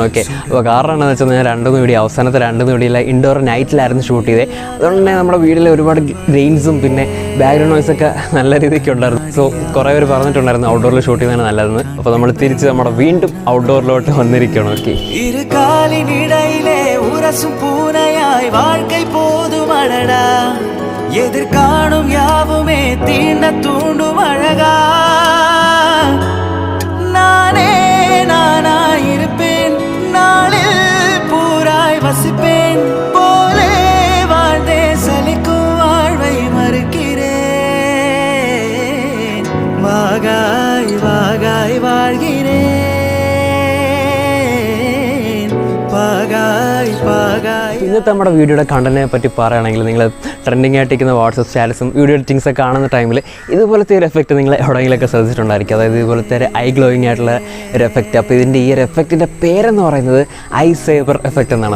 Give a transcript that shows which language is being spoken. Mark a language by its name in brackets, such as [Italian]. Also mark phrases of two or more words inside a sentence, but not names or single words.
[Malayalam] ഓക്കെ, അപ്പോൾ കാരണം എന്താണെന്ന് വെച്ചാൽ ഞാൻ അവസാനത്തെ 2 വീഡിയോയിലെ ഇൻഡോർ നൈറ്റിലായിരുന്നു ഷൂട്ട് ചെയ്തത്. അതുകൊണ്ട് തന്നെ നമ്മുടെ വീഡിയോയിൽ ഒരുപാട് ഗ്രെയിൻസും പിന്നെ ബാക്ക്ഗ്രൗണ്ട് നോയ്സൊക്കെ നല്ല രീതിക്ക് ഉണ്ടായിരുന്നു. സോ കുറേ പേര് പറഞ്ഞിട്ടുണ്ടായിരുന്നു ഔട്ട്ഡോറിൽ ഷൂട്ട് ചെയ്യുന്നതാണ് നല്ലതെന്ന്. അപ്പോൾ നമ്മൾ തിരിച്ച് നമ്മുടെ വീണ്ടും ഔട്ട്ഡോറിലോട്ട് വന്നിരിക്കുകയാണ്. ഓക്കെ, [Tamil] எதிர்காணும் யாவுமே தீண்ட தூண்டும் அழகா நானே நானாயிருப்பேன் நாளில் பூராய் வசிப்பேன் போலே வாழ்ந்தே சலிக்கும் வாழ்வை மறுக்கிறேன் வாகாய் வாகாய் வாழ்கிறேன் பாகாய் பாகாய். [Malayalam] ഇന്നത്തെ നമ്മുടെ വീഡിയോയുടെ കണ്ടന്റിനെ പറ്റി പറയുകയാണെങ്കിൽ നിങ്ങൾ ട്രെൻഡിങ് ആയിട്ടിരിക്കുന്ന വാട്സപ്പ് സ്റ്റാറ്റസും വീഡിയോ എഡിറ്റിങ്സൊക്കെ കാണുന്ന ടൈമിൽ ഇതുപോലത്തെ ഒരു എഫക്റ്റ് നിങ്ങൾ എവിടെയെങ്കിലുമൊക്കെ ശ്രദ്ധിച്ചിട്ടുണ്ടായിരിക്കും. അതായത് ഇതുപോലത്തെ ഒരു [English] eye glowing [Malayalam] ആയിട്ടുള്ള ഒരു എഫക്റ്റ്. അപ്പോൾ ഇതിൻ്റെ ഈ ഒരു എഫക്റ്റിൻ്റെ പേരെന്ന് പറയുന്നത് [English] I-saber effect [Malayalam] എന്നാണ്.